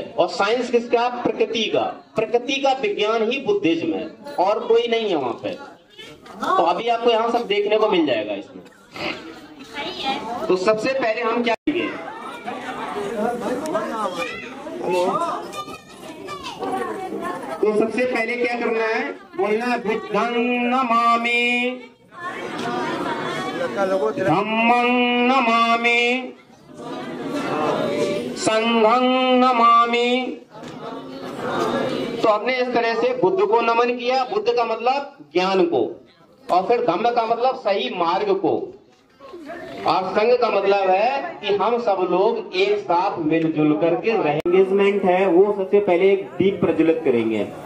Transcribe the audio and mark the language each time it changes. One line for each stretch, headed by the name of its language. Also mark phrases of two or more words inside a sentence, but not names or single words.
Hindi: और साइंस किसका, प्रकृति का, प्रकृति का विज्ञान ही बुद्धिज्म है, और कोई नहीं है वहां पे। तो अभी आपको यहाँ सब देखने को मिल जाएगा इसमें। तो सबसे पहले हम क्या करेंगे, तो सबसे पहले क्या करना है, बोलना है
Pali: बुद्धं नमामि, धम्मं नमामि, संघं नमामि।
Hindi: तो हमने इस तरह से बुद्ध को नमन किया, बुद्ध का मतलब ज्ञान को, और फिर धम्म का मतलब सही मार्ग को, और संघ का मतलब है कि हम सब लोग एक साथ मिलजुल करके एंगेजमेंट है, वो सबसे पहले एक दीप प्रज्वलित करेंगे।